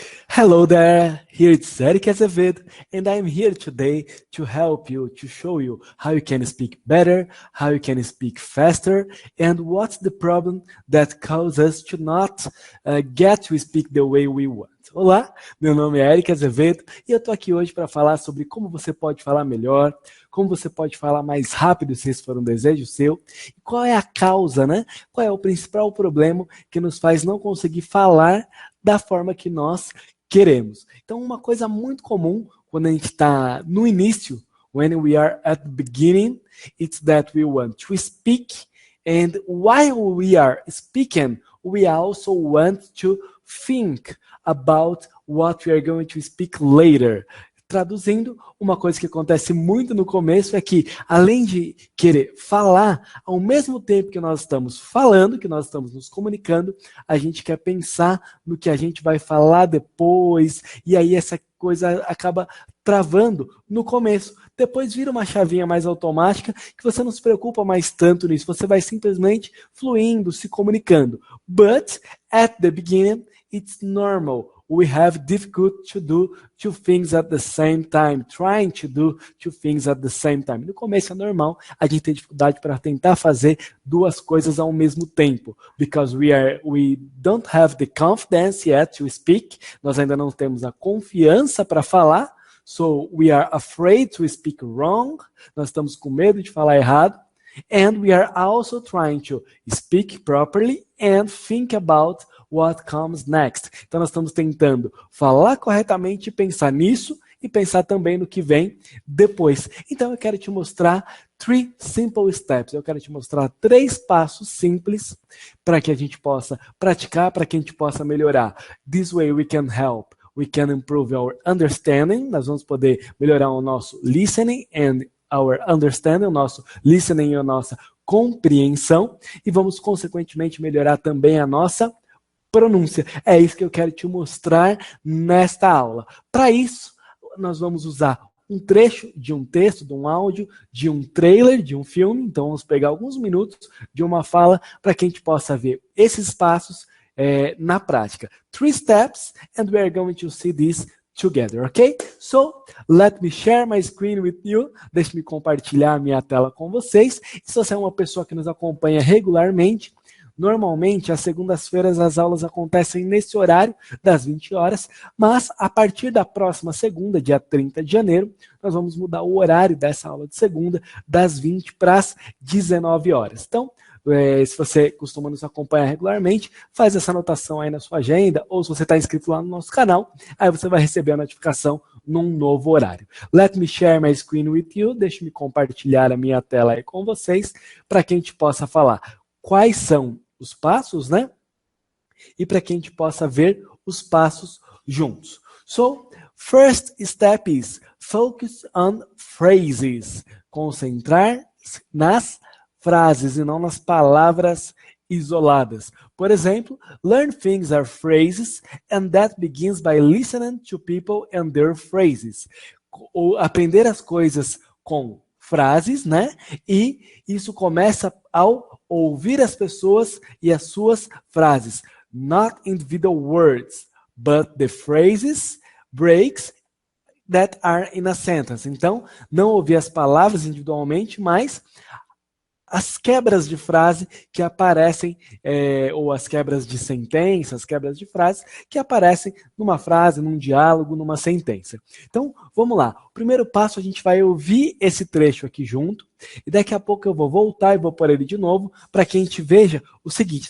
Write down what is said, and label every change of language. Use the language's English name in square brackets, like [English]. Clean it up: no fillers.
[English] Hello there, here it's Eric Azevedo, and I'm here today to help you, to show you how you can speak better, how you can speak faster, and what's the problem that causes us to not get to speak the way we want. [Portuguese] Olá, meu nome é Eric Azevedo e eu tô aqui hoje para falar sobre como você pode falar melhor, como você pode falar mais rápido se esse for um desejo seu, e qual é a causa, né? Qual é o principal problema que nos faz não conseguir falar da forma que nós queremos. Então, uma coisa muito comum quando a gente está no início, [English] when we are at the beginning, it's that we want to speak, and while we are speaking, we also want to think about what we are going to speak later. [Portuguese] Traduzindo, uma coisa que acontece muito no começo é que, além de querer falar, ao mesmo tempo que nós estamos falando, que nós estamos nos comunicando, a gente quer pensar no que a gente vai falar depois, e aí essa coisa acaba travando no começo. Depois vira uma chavinha mais automática, que você não se preocupa mais tanto nisso, você vai simplesmente fluindo, se comunicando. [English] But, at the beginning, it's normal. We have difficulty to do two things at the same time, trying to do two things at the same time. [Portuguese] No começo é normal, a gente tem dificuldade para tentar fazer duas coisas ao mesmo tempo, [English] because we don't have the confidence yet to speak. [Portuguese] Nós ainda não temos a confiança para falar, [English] so we are afraid to speak wrong. [Portuguese] Nós estamos com medo de falar errado. [English] And we are also trying to speak properly and think about what comes next. [Portuguese] Então nós estamos tentando falar corretamente, pensar nisso e pensar também no que vem depois. Então eu quero te mostrar [English] 3 simple steps. [Portuguese] Eu quero te mostrar 3 passos simples para que a gente possa praticar, para que a gente possa melhorar. [English] This way we can help. We can improve our understanding. [Portuguese] Nós vamos poder melhorar o nosso listening [English] and our understanding, [Portuguese] o nosso listening e a nossa compreensão. E vamos, consequentemente, melhorar também a nossa pronúncia. É isso que eu quero te mostrar nesta aula. Para isso, nós vamos usar um trecho de um texto, de um áudio, de um trailer, de um filme. Então, vamos pegar alguns minutos de uma fala para que a gente possa ver esses passos na prática. [English] 3 steps, and we are going to see this together, ok? So, let me share my screen with you. [Portuguese] Deixe-me compartilhar a minha tela com vocês. E se você é uma pessoa que nos acompanha regularmente, normalmente, às segundas-feiras, as aulas acontecem nesse horário, das 20 horas, mas a partir da próxima segunda, dia 30 de janeiro, nós vamos mudar o horário dessa aula de segunda, das 20 para as 19 horas. Então, se você costuma nos acompanhar regularmente, faz essa anotação aí na sua agenda, ou se você está inscrito lá no nosso canal, aí você vai receber a notificação num novo horário. [English] Let me share my screen with you, [Portuguese] deixe-me compartilhar a minha tela aí com vocês, para que a gente possa falar quais são os passos, né? E para que a gente possa ver os passos juntos. [English] So, first step is focus on phrases. [Portuguese] Concentrar nas frases e não nas palavras isoladas. Por exemplo, [English] learn things are phrases and that begins by listening to people and their phrases. [Portuguese] Ou aprender as coisas com frases, né? E isso começa ao ouvir as pessoas e as suas frases. [English] Not individual words, but the phrases, breaks that are in a sentence. [Portuguese] Então, não ouvir as palavras individualmente, mas as quebras de frase que aparecem, ou as quebras de sentença, as quebras de frases que aparecem numa frase, num diálogo, numa sentença. Então, vamos lá. O primeiro passo, a gente vai ouvir esse trecho aqui junto, e daqui a pouco eu vou voltar e vou pôr ele de novo, para que a gente veja o seguinte.